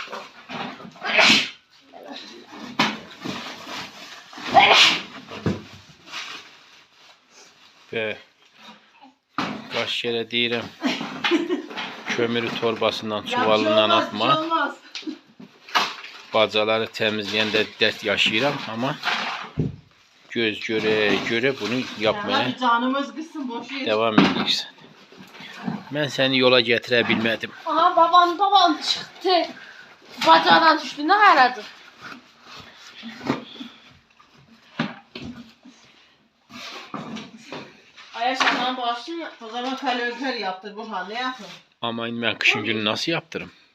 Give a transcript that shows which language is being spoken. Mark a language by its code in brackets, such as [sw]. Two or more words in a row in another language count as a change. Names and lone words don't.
[tr] Ve kaç kere [az] deyirəm kömürü torbasından, çuvalından atma. Olmaz. Bacaları temizləyəndə dert yaşayıram [tr] ama göz göre bunu yapmaya Bir canımız kızsın boş ver. [az] devam edirsən. Mən səni yola gətirə bilmədim. [tr] Aha baban çıktı. Bacağından düştü ne aradı? Ayaş anan başını yap. O zaman kalorifer yaptır Burhan ne yapın? [az] Ama mən [tr] kışın günü nasıl yaptırım?